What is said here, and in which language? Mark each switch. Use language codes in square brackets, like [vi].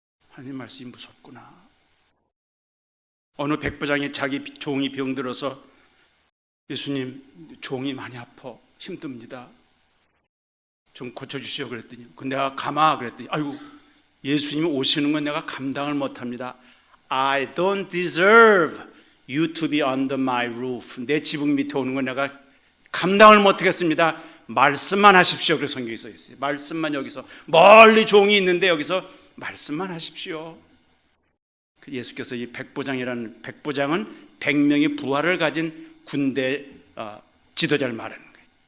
[ko] 하나님 말씀이 무섭구나. 어느 백부장이 자기 종이 병들어서 예수님 종이 많이 아파 힘듭니다. 좀 고쳐주시오 그랬더니 내가 가마 그랬더니 아이고 예수님이 오시는 건 내가 감당을 못합니다. [en] I don't deserve you to be under my roof. [ko] 내 지붕 밑에 오는 건 내가 감당을 못하겠습니다. 말씀만 하십시오. 그래서 성경에 써 있어요. 말씀만 여기서 멀리 종이 있는데 여기서 말씀만 하십시오. 예수께서 이 백부장이라는 백부장은 100명의 부하를 가진 군대 지도자를 말하는 거예요.